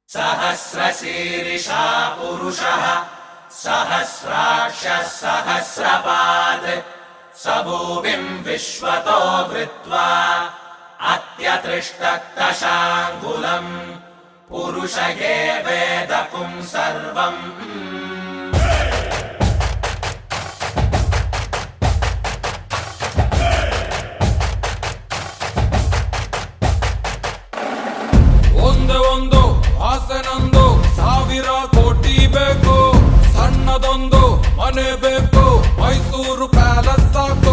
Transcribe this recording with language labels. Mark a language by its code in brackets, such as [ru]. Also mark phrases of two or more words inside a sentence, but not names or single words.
[sa] सहस्रशीर्षा पुरुषः सहस्राक्षः सहस्रपात् स भूमिम् विश्वतो वृत्वा अत्यतिष्ठत्तशाङ्गुलम् पुरुष एवेदपुं सर्वम् [kn] ಒಂದು ಆಸನೊಂದು 1000 ಕೋಟಿ ಬೇಕು, ಸಣ್ಣದೊಂದು ಮನೆ ಬೇಕು, ಮೈಸೂರು ಪ್ಯಾಲೇಸ್ ಸಾಕು.